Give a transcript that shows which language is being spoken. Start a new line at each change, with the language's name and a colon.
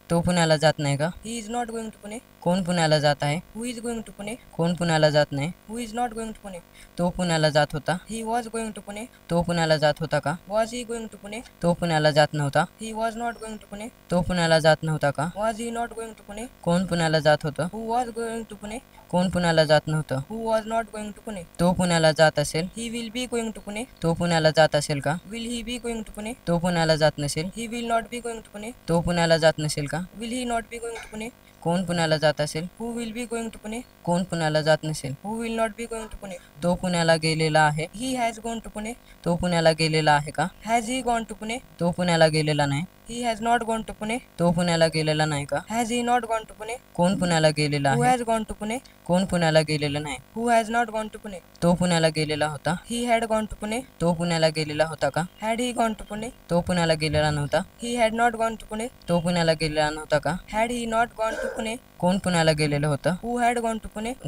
Marathi: तो पुण्याला जात नाही का?
English: He is not going to Pune.
Marathi: कोण पुण्याला जात आहे.
English: Who is going to Pune?
Marathi: कोण पुण्याला जात नाही.
English: Who is not going to Pune?
Marathi: तो पुण्याला जात होता.
English: He was going to Pune.
Marathi: तो पुण्याला जात होता का?
English: Was he going to Pune?
Marathi: तो पुण्याला जात नव्हता.
English: He was not going to Pune.
Marathi: तो पुण्याला जात नव्हता का?
English: Was he not going to Pune?
Marathi: कोण पुण्याला जात होतं.
English: Who was going to Pune?
Marathi: कोण पुण्याला जात नव्हतं.
English: Who was not going to Pune?
Marathi: तो पुण्याला जात असेल.
English: He will be going to Pune.
Marathi: तो पुण्याला जात असेल का?
English: Will he be going to Pune?
Marathi: तो पुण्याला जात नसेल.
English: He will not be going to Pune.
Marathi: तो पुण्याला जात नसेल का?
English: Will he not be going to Pune?
Marathi: कोण पुण्याला जात असेल.
English: Who will be going to Pune?
Marathi: कोण पुण्याला जात नसेल.
English: Who will not be going to Pune?
Marathi: तो पुण्याला गेलेला आहे.
English: He has gone to Pune.
Marathi: तो पुण्याला गेलेला आहे का?
English: Has he gone to Pune?
Marathi: तो पुण्याला गेलेला नाही.
English: He has not gone to Pune.
Marathi: तो पुण्याला गेलेला नाही का?
English: Has he not gone to Pune?
Marathi: कोण पुण्याला गेलेला आहे.
English: Who has gone to Pune?
Marathi: कोण पुण्याला गेलेला नाही.
English: Who has not gone to Pune?
Marathi: तो पुण्याला गेलेला होता.
English: He had gone to Pune.
Marathi: तो पुण्याला गेलेला होता का?
English: Had he gone to Pune?
Marathi: तो पुण्याला गेलेला नव्हता.
English: He had not gone to Pune.
Marathi: तो पुण्याला गेलेला नव्हता का?
English: Had he not gone to Pune?
Marathi: कोण पुण्याला गेलेलं होतं.
English: Who had gone to Pune?